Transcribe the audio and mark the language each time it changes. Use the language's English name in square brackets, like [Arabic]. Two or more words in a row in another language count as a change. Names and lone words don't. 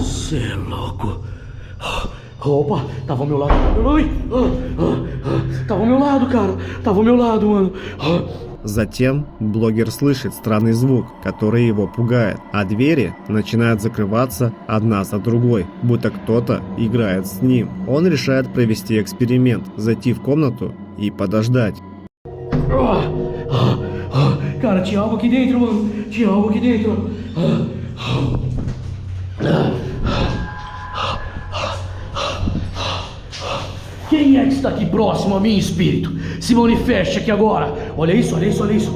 [Portuguese] Você é louco. Opa, tava ao meu lado. Tava ao meu lado, cara. Tava ao meu lado, mano. [Russian] Затем блогер слышит странный звук, который его пугает, а двери начинают закрываться одна за другой, будто кто-то играет с ним. Он решает провести эксперимент, зайти в комнату и подождать. [Portuguese] Cara, tinha algo aqui dentro, mano. Tinha algo aqui dentro. Quem é que está aqui próximo a mim, espírito? Se manifeste aqui agora. Olha isso, olha isso, olha isso.